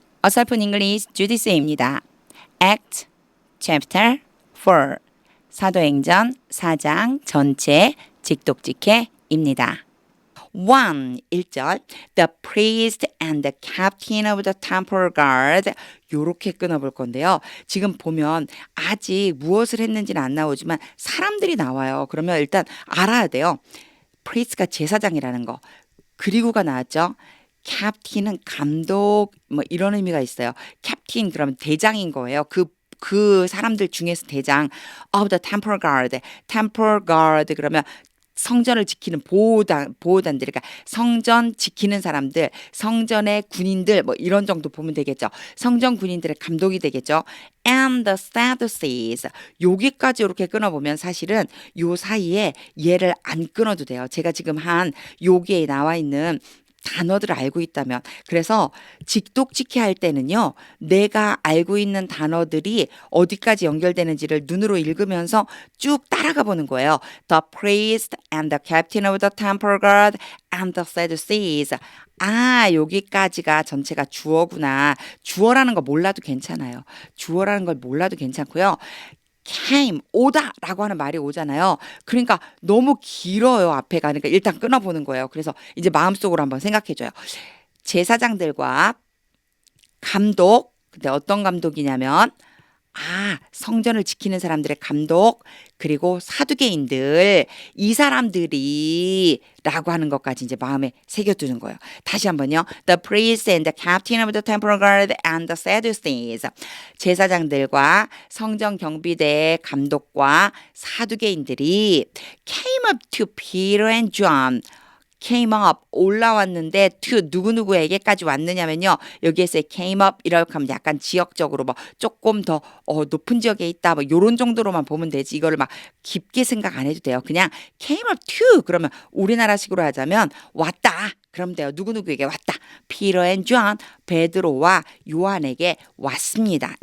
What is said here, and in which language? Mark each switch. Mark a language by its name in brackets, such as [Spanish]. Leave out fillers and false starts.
[Korean] 어설픈 잉글리시 주디스입니다. [English] Act Chapter 4 [Korean] 사도행전 4장 전체 직독직해입니다. 1. [English] 1절 The priest and the captain of the temple guard [Korean] 요렇게 끊어볼 건데요. 지금 보면 아직 무엇을 했는지는 안 나오지만 사람들이 나와요. 그러면 일단 알아야 돼요. priest가 제사장이라는 거. 그리고가 나왔죠. 캡틴은 감독 뭐 이런 의미가 있어요. 캡틴 그러면 대장인 거예요. 그 사람들 중에서 대장 [English] of the temple guard. [Korean] temple guard 그러면 성전을 지키는 보호단들, 그러니까 성전 지키는 사람들, 성전의 군인들 뭐 이런 정도 보면 되겠죠. 성전 군인들의 감독이 되겠죠. [English] And the Sadducees [Korean] 여기까지 이렇게 끊어보면 사실은 요 사이에 얘를 안 끊어도 돼요. 제가 지금 한 여기에 나와 있는 단어들을 알고 있다면 그래서 직독직해 할 때는요 내가 알고 있는 단어들이 어디까지 연결되는지를 눈으로 읽으면서 쭉 따라가 보는 거예요. [English] The priest and the captain of the temple guard and the Sadducees. [Korean] 아 여기까지가 전체가 주어구나. 주어라는 거 몰라도 괜찮아요. 주어라는 걸 몰라도 괜찮고요. came 오다라고 하는 말이 오잖아요. 그러니까 너무 길어요. 앞에가. 그러니까 일단 끊어보는 거예요. 그래서 이제 마음속으로 한번 생각해줘요. 제사장들과 감독. 근데 어떤 감독이냐면 성전을 지키는 사람들의 감독 그리고 사두개인들 이 사람들이 라고 하는 것까지 이제 마음에 새겨두는 거예요. 다시 한번요. [English] The priest and the captain of the temple guard and the Sadducees [Korean] 제사장들과 성전 경비대의 감독과 사두개인들이 [English] came up to Peter and John came up [Korean] 올라왔는데 [English] to [Korean] 누구누구에게까지 왔느냐면요. 여기에서 came up 이렇게 하면 약간 지역적으로 뭐 조금 더 높은 지역에 있다 뭐 요런 정도로만 보면 되지 이거를 막 깊게 생각 안 해도 돼요. 그냥 [English] came up to [Korean] 그러면 우리나라식으로 하자면 왔다. 그럼 돼요. 누구누구에게 왔다. Peter and John 베드로와 요한에게 왔습니다.